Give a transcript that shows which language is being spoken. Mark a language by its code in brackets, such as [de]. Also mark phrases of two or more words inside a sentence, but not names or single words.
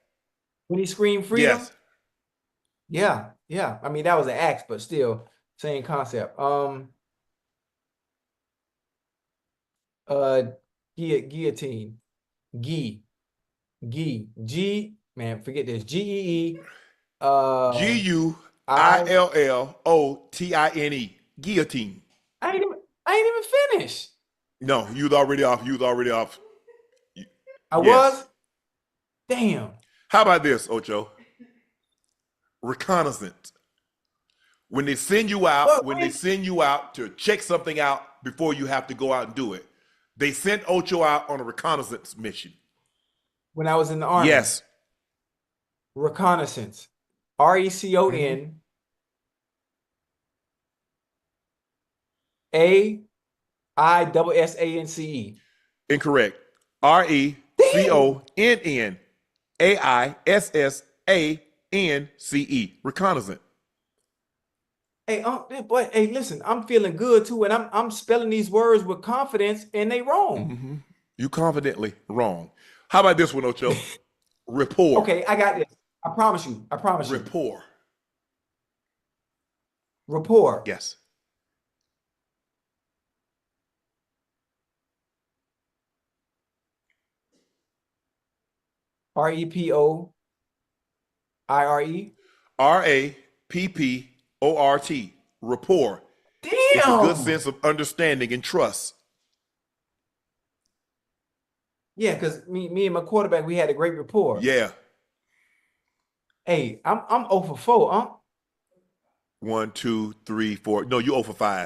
[en] When he screamed freedom? Yes. Yeah. I mean, that was an axe, but still, same concept. Guillotine. G, man, forget this. G-E-E. G-U-I-L-L-O-T-I-N-E. Guillotine. I ain't even finished. No, you was already off. I was? Damn. How about this, Ocho? Reconnaissance. When they send you out, to check something out before you have to go out and do it, they sent Ocho out on a reconnaissance mission. When I was in the Army? Yes. Reconnaissance. R-E-C-O-N. A-I-S-S-A-N-C-E. Incorrect. R-E-C-O-N-N-A-I-S-S-A-N-C-E. Reconnaissance. Hey, boy, hey, listen, I'm feeling good too, and I'm spelling these words with confidence, and they wrong. Mm-hmm. You confidently wrong. How about this one, Ocho? Rapport. Okay, I got this. I promise you. Rapport. Rapport. Yes. R-E-P-O-I-R-E. R-A-P-P-O-R-T. Rapport. Damn. It's a good sense of understanding and trust. Yeah, because me and my quarterback, we had a great rapport. Yeah. Hey, I'm 0 for 4, huh? 1, 2, 3, 4. No, you 0 for 5.